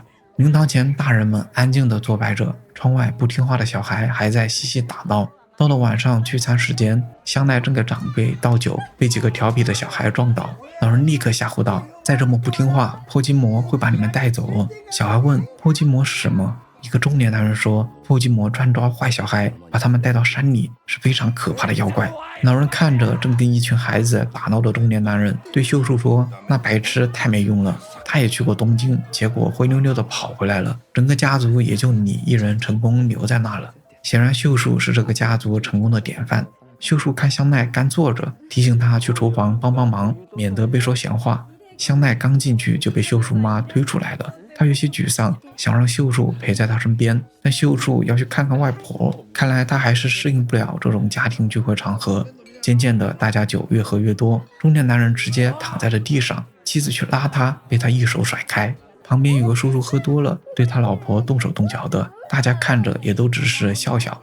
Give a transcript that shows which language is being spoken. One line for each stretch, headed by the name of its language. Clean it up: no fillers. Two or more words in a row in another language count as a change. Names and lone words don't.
Chinese: 靈堂前，大人們安靜地坐擺着，窗外不聽話的小孩還在嬉戲打鬧。到了晚上聚餐時間，香奈正給長輩倒酒，被幾個調皮的小孩撞倒。老人立刻嚇唬道：“再這麼不聽話，破筋魔會把你們帶走。” 小孩問：“ 破筋魔是什麼？” 一個中年男人說：“破筋魔專抓壞小孩，把他們帶到山裡，是非常可怕的妖怪。” 老人看着正跟一群孩子打鬧的中年男人，對秀樹說：“那白痴太沒用了，他也去過東京，結果灰溜溜的跑回來了，整個家族也就你一人成功留在那了。” 顯然秀樹是這個家族成功的典範。秀樹看香奈乾坐着，提醒他去廚房幫幫忙，免得被說閒話。香奈剛進去就被秀樹媽推出來了，她有些沮喪，想讓秀樹陪在她身邊，但秀樹要去看看外婆，看來她還是適應不了這種家庭聚會場合。漸漸的，大家酒越喝越多，中年男人直接躺在了地上，妻子去拉他，被他一手甩開。旁邊有個叔叔喝多了，對他老婆動手动腳的，大家看着也都只是笑笑。